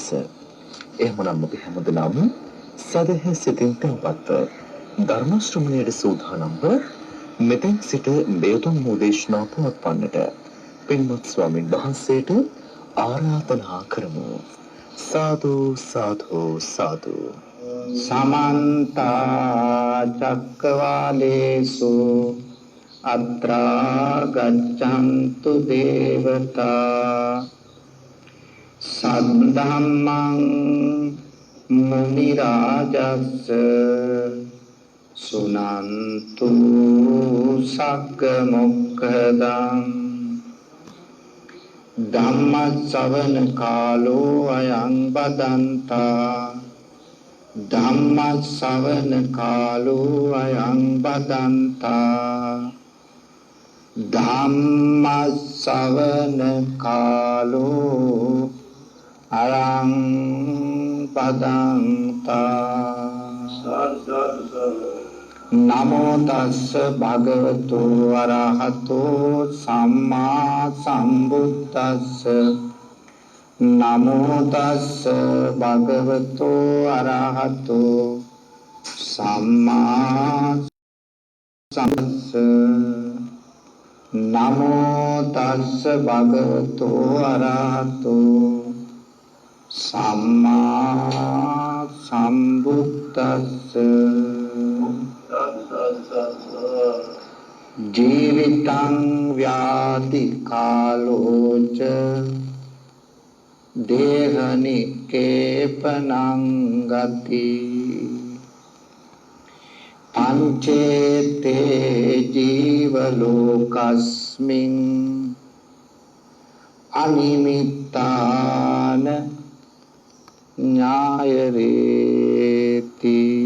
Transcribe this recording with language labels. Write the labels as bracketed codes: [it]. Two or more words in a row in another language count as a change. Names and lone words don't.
[si] එහෙමනම් අපි හැමදෙනාම සදහැ සිතින් තැන්පත්ව ධර්ම ශ්‍රවණයට සූදානම්ව මෙතෙන් සිට මේ උතුම් දේශනාව පවත්වන්නට පින්වත් ස්වාමින් වහන්සේට ආරාධනා කරමු. සාදු සාදු සාදු. [pi] समन्त चक्रवालेषु अत्रा गच्छन्तु देवता सद्धम्मं मुनिराजस्य सुनन्तु सक्कमुक्खदं धम्मश्रवण कालो अयं बदन्ता ධම්මස්සවන කාලෝ අයං බදන්තා ධම්මස්සවන කාලෝ අයං බදන්තා. නමෝ තස්ස භගවතු අරහතෝ සම්මා සම්බුද්දස්ස නමෝ තස්ස භගවතු අරහතෝ සම්මා සම්බුද්දස්ස නමෝ තස්ස භගවතු අරහතෝ සම්මා සම්බුද්දස්ස. ජීවිතං ව්‍යාති කාලෝච දේහනිකේපනං ගති පංචේතේ ජීවලෝකස්මින් අනිමිත්තාන ඥායරේති.